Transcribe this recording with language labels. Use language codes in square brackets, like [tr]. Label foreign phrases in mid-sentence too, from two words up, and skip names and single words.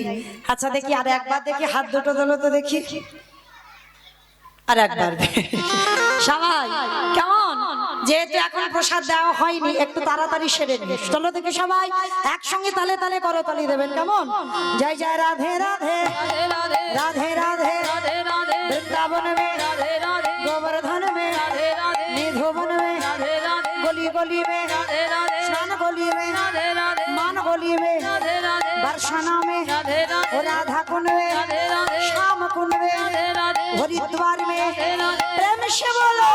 [bn] আচ্ছা দেখি আর একবার দেখি, হাত দুটো তোলো তো দেখি, আর একবার সবাই কেমন? যেহেতু এখন প্রসাদ দেওয়া হয়নি, একটু তাড়াতাড়ি সেরে নিস। চলো দেখি সবাই একসঙ্গে তালে তালে করতালি দেবেন, কেমন? জয় জয় রাধে রাধে রাধে রাধে রাধে রাধে রাধে রাধে [hi] वृन्दावन में রাধে রাধে गोवर्धन में राधे राधे निधुवन में राधे राधे गली गली में राधे राधे स्नान गली में राधे राधे मान गली में राधे राधे बरसाना में राधे राधे राधा कुंड में राधे राधे श्याम कुंड में राधे राधे हरिद्वार में राधे राधे प्रेम से बोलो